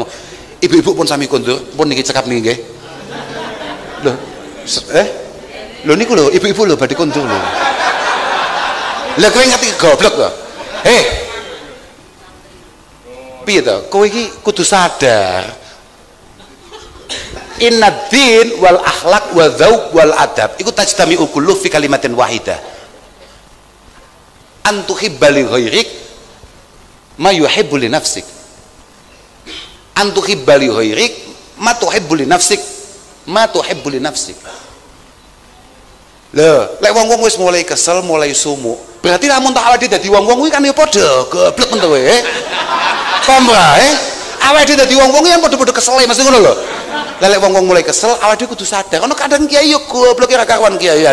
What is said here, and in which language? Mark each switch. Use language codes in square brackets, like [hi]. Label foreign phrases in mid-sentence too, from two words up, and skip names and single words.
[jv] Ibu-ibu pun sami kondur, pun niki cekap niki nggih. Lho. Lho niku lho, ibu-ibu lho badhe kondur lho. Lah kowe ngerti goblok kok. Piye to? Kowe iki kudu sadar. [ar] إن الدين والأخلاق والذوق والأدب iku تجتمع كله في كلمة واحدة. أن تحب لغيرك ما يحب لنفسك. أن تحب لغيرك ما تحب لنفسك. ما تحب لنفسك. [jv] Lho, lek wong-wong wis mulai kesel, mulai sumuk, berarti lamun tak awake dadi wong-wong kuwi kan ya padha goblok men to kowe. Pamrah, awake dadi wong-wong yang padha-padha kesel mesti ngono lho. Lelek wong-wong mulai kesel, awake dhewe kudu sadar. Ono kadang kiai yo goblok ora karuan kiaian.